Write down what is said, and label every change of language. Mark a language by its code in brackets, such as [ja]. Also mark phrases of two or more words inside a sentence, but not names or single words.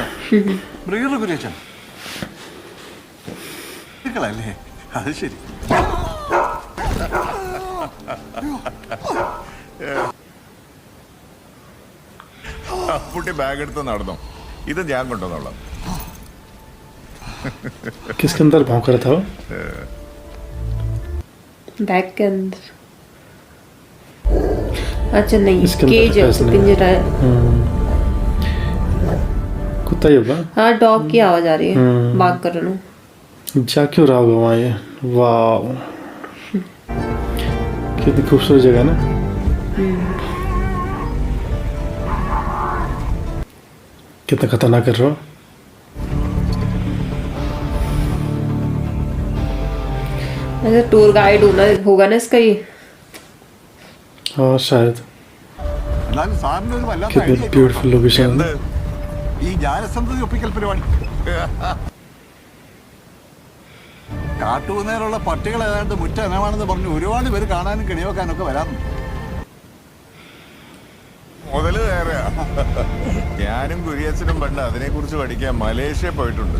[ml] മൃഗീർ കുര്യച്ചൻ ല്ലേ? അത് ശരി. അപ്പുട്ടി ബാഗ് എടുത്ത് നടന്നോ, ഇത് ഞാൻ കൊണ്ടുവന്നോളാം. [hi] किसके अंदर भौंक रहा था वो? बैग के अंदर। अच्छा नहीं, इसके अंदर केज है, ऐसा नहीं। पिंजरा है। कुत्ता ही होगा। हाँ, डॉग की आवाज आ रही है। बाग कर रहा हूँ। जा क्यों रहा होगा वहाँ ये? वाह, कितनी खूबसूरत जगह है ना। कितना खतरनाक कर रहा हो। ऐसा टूर गाइड होगा ना इसका ये। हाँ शायद। [ml] എന്നാലും സാറിന് ഒരു വല്ലാത്ത [hi] कितनी [ml] ഐഡിയ. [en] beautiful location [hi] है। [ml] എന്ത്? ഈ ജാലസന്ധതി ഒപ്പിക്കൽ പരിപാടി. കാട്ടുകുന്നേലുള്ള പട്ടികൾ ഏതാണ്ട് മുറ്റ ഇനമാണെന്ന് പറഞ്ഞ് ഒരുപാട് പേര് കാണാനും കിണിവെക്കാനൊക്കെ വരാറുണ്ട്. മുതല് നേരെയാ. ഞാനും കുര്യച്ചനും പണ്ട് അതിനെ കുറിച്ച് പഠിക്കാൻ മലേഷ്യ പോയിട്ടുണ്ട്.